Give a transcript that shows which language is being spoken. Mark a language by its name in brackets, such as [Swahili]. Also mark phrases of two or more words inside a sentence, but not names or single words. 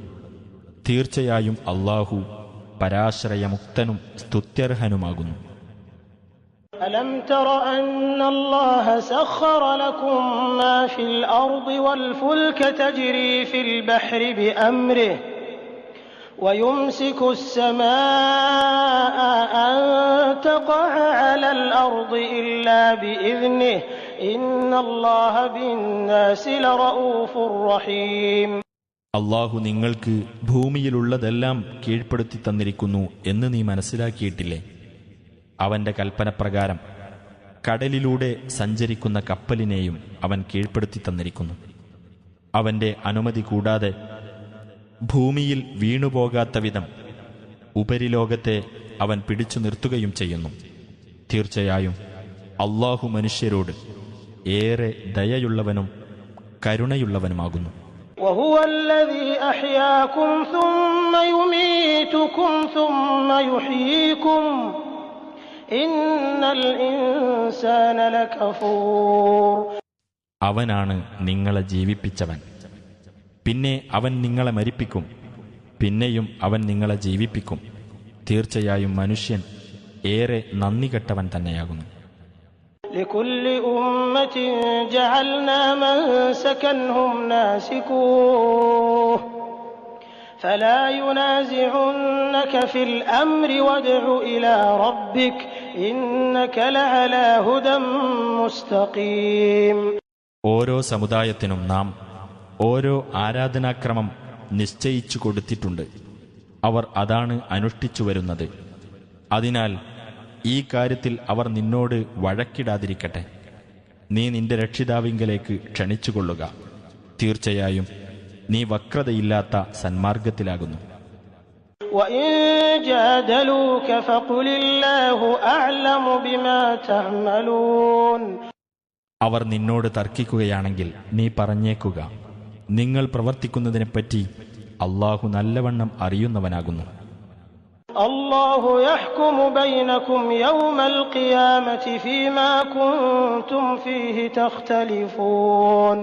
[Malayalam] തീർച്ചയായും അല്ലാഹു പരാശ്രയമുക്തനും സ്തുത്യർഹനുമാകുന്നു. [Arabic] ألم تر أن الله سخر لكم ما في الأرض والفلك تجري في البحر بأمره ويمسك السماء أن تقع على الأرض إلا بإذنه إن الله بالناس لرؤوف رحيم. [Malayalam] അല്ലാഹു നിങ്ങൾക്ക് ഭൂമിയിലുള്ളതെല്ലാം കീഴ്പ്പെടുത്തി തന്നിരിക്കുന്നു എന്ന് നീ മനസ്സിലാക്കിയിട്ടില്ലേ? അവന്റെ കൽപ്പനപ്രകാരം കടലിലൂടെ സഞ്ചരിക്കുന്ന കപ്പലിനെയും അവൻ കീഴ്പ്പെടുത്തി തന്നിരിക്കുന്നു. അവന്റെ അനുമതി കൂടാതെ ഭൂമിയിൽ വീണുപോകാത്ത വിധം ഉപരിലോകത്തെ അവൻ പിടിച്ചു നിർത്തുകയും ചെയ്യുന്നു. തീർച്ചയായും അല്ലാഹു മനുഷ്യരോട് ഏറെ ദയയുള്ളവനും കരുണയുള്ളവനുമാകുന്നു. [Arabic] وهو الذي أحياكم ثم يميتكم ثم يحييكم إن الإنسان لكفور. [Malayalam] അവനാണ് നിങ്ങളെ ജീവിപ്പിച്ചവൻ. പിന്നെ അവൻ നിങ്ങളെ മരിപ്പിക്കും. പിന്നെയും അവൻ നിങ്ങളെ ജീവിപ്പിക്കും. തീർച്ചയായും മനുഷ്യൻ ഏറെ നന്ദികെട്ടവൻ തന്നെയാകുന്നു. [Arabic] لكل أمة جعلنا منسكا هم ناسكوه فلا ينازعنك في الأمر وادع إلى ربك إنك لعلى هدى مستقيم. [Malayalam] ഓരോ സമുദായത്തിനും നാം ഓരോ ആരാധനാക്രമം നിശ്ചയിച്ചു കൊടുത്തിട്ടുണ്ട്. അവർ അതാണ് അനുഷ്ഠിച്ചു വരുന്നത്. അതിനാൽ ഈ കാര്യത്തിൽ അവർ നിന്നോട് വഴക്കിടാതിരിക്കട്ടെ. നീ നിന്റെ രക്ഷിതാവിങ്കലേക്ക് ക്ഷണിച്ചുകൊള്ളുക. തീർച്ചയായും നീ വക്രതയില്ലാത്ത സന്മാർഗത്തിലാകുന്നു. [Arabic] وإن جادلوك فقل الله أعلم بما تعملون. [Malayalam] അവർ നിന്നോട് തർക്കിക്കുകയാണെങ്കിൽ നീ പറഞ്ഞേക്കുക, നിങ്ങൾ പ്രവർത്തിക്കുന്നതിനെപ്പറ്റി അല്ലാഹു നല്ലവണ്ണം അറിയുന്നവനാകുന്നു. [Arabic] الله يحكم بينكم يوم القيامة فيما كنتم فيه تختلفون.